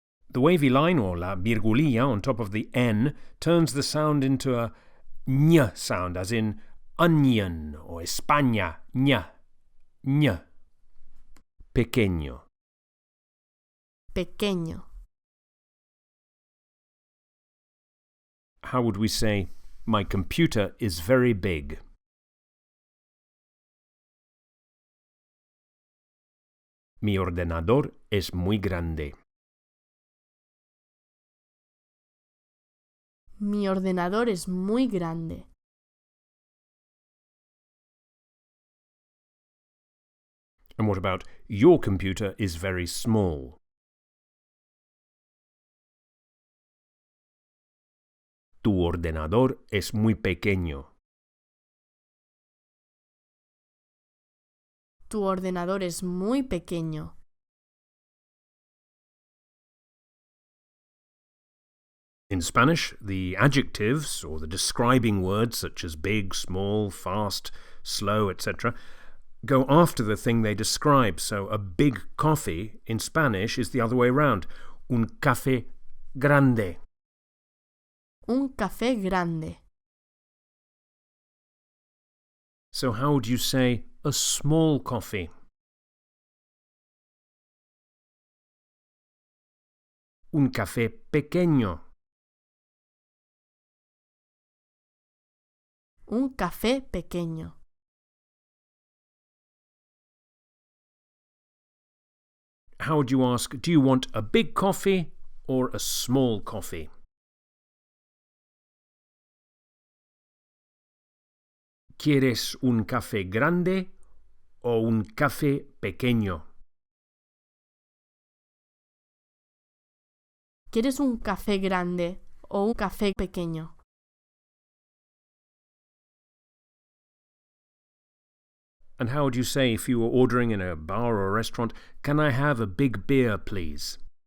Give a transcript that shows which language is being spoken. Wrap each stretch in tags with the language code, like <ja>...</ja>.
<en>The wavy line or la virgulilla on top of the N turns the sound into a ñ sound, as in onion or España, ñ, ñ.</en> <es>Pequeño. Pequeño.</es> <en>How would we say, my computer is very big?</en> <es>Mi ordenador es muy grande. Mi ordenador es muy grande.</es> <en>And what about, your computer is very small?</en> <es>Tu ordenador es muy pequeño. Tu ordenador es muy pequeño.</es> <en>In Spanish, the adjectives, or the describing words such as big, small, fast, slow, etc., go after the thing they describe. So a big coffee in Spanish is the other way around.</en> <es>Un café grande. Un café grande.</es> <en>So how would you say a small coffee?</en> <es>Un café pequeño. Un café pequeño.</es> <en>How would you ask, do you want a big coffee or a small coffee?</en> <es>¿Quieres un café grande o un café pequeño? ¿Quieres un café grande o un café pequeño?</es> <en>And how would you say if you were ordering in a bar or a restaurant, can I have a big beer, please?</en>